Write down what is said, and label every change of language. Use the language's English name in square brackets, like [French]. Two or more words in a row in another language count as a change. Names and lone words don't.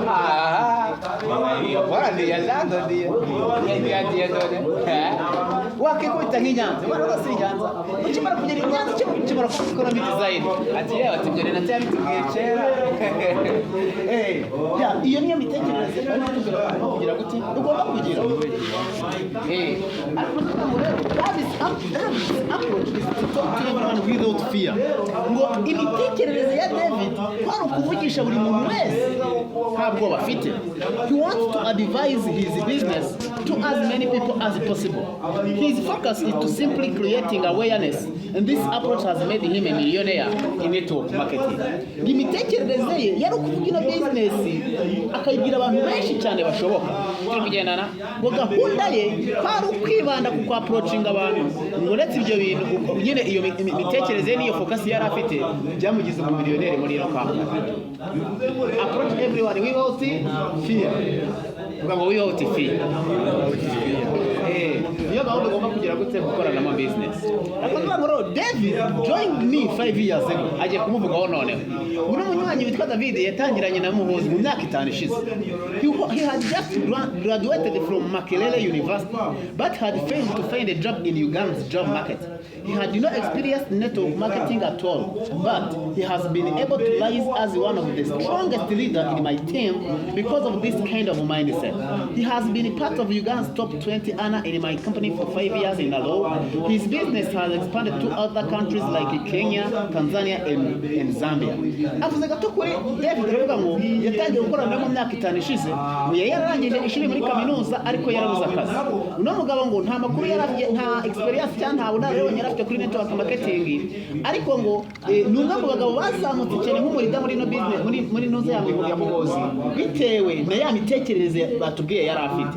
[Kinyarwanda] wakikubita nk'inyanza ubona ko si inyanza ukimara kugera inyanza ukimara gukora design ati yewe ati ibyo rero bitubwiye kera iyo niyo mitekerereze ariko kugira gute ugomba kugira [English] approach is to talk to everyone without fear. [Kinyarwanda] Ngo imitekerereze ya David kwari ukuvugisha buri muntu wese nta bwoba afite. [English] He wants to advise his business to as many people as possible. His focus is to simply creating awareness, and this approach has made him a millionaire in network marketing. [Kinyarwanda] Imitekerereze ye yari ukuvuga ino business akayibwira abantu benshi cyane bashoboka. Turi kugendana ngo gahunda ye kwari ukwibanda ku approaching abantu ngo uretse ibyo bintu nyine iyo mitekerereze n'iyo focus yari afite byamugize umumiliyoneri muri ino company. [English] Approach everyone without fear. Ngo without fear. [Kinyarwanda] Niyo gahunda ugomba kugira gute gukorana mu business. Akavuga ngo [English] David joined me 5 years ago. [Kinyarwanda] Agiye kumuvugaho noneho. Uno munywanyi witwa David yatangiranye na Muhozi mu myaka 5 ishize. [English] He had just graduated from Makerere University but had failed to find a job in Uganda's job market. He had no experience in network marketing at all, but he has been able to rise as one of the strongest leaders in my team because of this kind of mindset. He has been part of Uganda's top 20 earner in my company for 5 years in a row. His business has expanded to other countries like Kenya, Tanzania, and Zambia. [Kinyarwanda] Avuze gato kuri David aravuga ngo yatangiye gukorana mu myaka 5 ishize, yararangije ishuri muri kaminuza ariko yarabuze akazi. Uno mugabo ngo nta makuru yarafite, nta experience cyangwa nta bunararibonye yarafite kuri [English] network marketing, [Kinyarwanda] ariko ngo ni umwe mu bagabo bazamutse cyane nk'umurida muri no business muri noze ya mugozi bitewe na ya mitekerereze batubwiye yari afite.